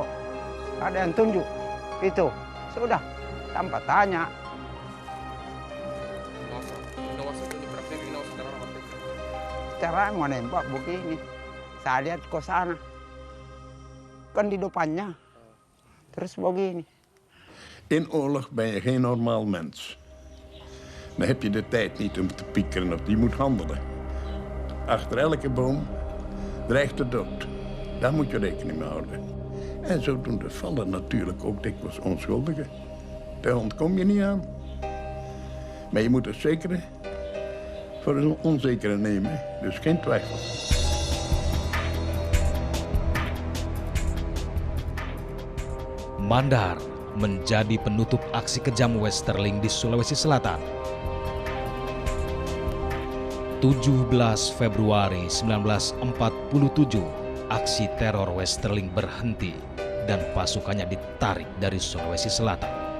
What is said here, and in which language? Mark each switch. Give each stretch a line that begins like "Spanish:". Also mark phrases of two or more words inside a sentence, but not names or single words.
Indonesian: Ada yang tunjuk itu. Sudah tanpa tanya. Cara menembak begini. Saya lihat ke sana. Kan di depannya. Terus begini.
Dutch: In oorlog ben je geen normaal mens. Dan heb je de tijd niet om te piekeren of je moet handelen. Achter elke boom dreigt de dood. Daar moet je rekening mee houden. En zodoende vallen natuurlijk ook dikwijls onschuldigen. Daar ontkom je niet aan. Maar je moet het zekere voor een onzekere nemen. Dus geen twijfel.
Indonesian: Mandar menjadi penutup aksi kejam Westerling di Sulawesi Selatan. 17 Februari 1947, aksi teror Westerling berhenti dan pasukannya ditarik dari Sulawesi Selatan.